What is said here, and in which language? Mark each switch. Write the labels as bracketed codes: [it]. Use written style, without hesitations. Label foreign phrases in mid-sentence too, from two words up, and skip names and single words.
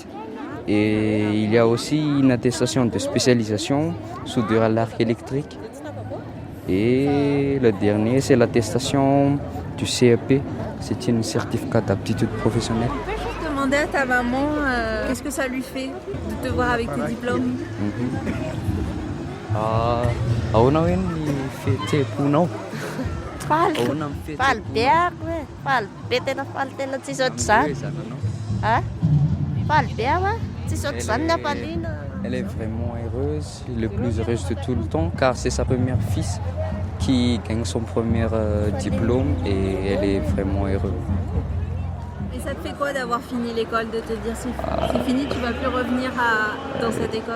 [fr] Et il y a aussi une attestation de spécialisation, soudure à l'arc électrique. Et le dernier, c'est l'attestation du CEP. C'est une certificat d'aptitude professionnelle. Tu peux juste demander à ta maman qu'est-ce que ça lui fait de te voir avec tes diplômes. [mg] Ahoana hoe ny fihetseham-ponao? Faly. Ahoana ny Faly fihetseham-ponao? be ako e. Faly be tena faly tena tsisy ohatr'izany. Ah? Faly be aho a. Tsisy ohatr'izany ny hafaliana. [fr] Elle est vraiment heureuse, le plus heureuse de tout le temps, car c'est sa première fils qui gagne son premier diplôme et elle est vraiment heureuse. Et ça te fait quoi d'avoir fini l'école, de te dire c'est fini, tu vas plus revenir dans cette école?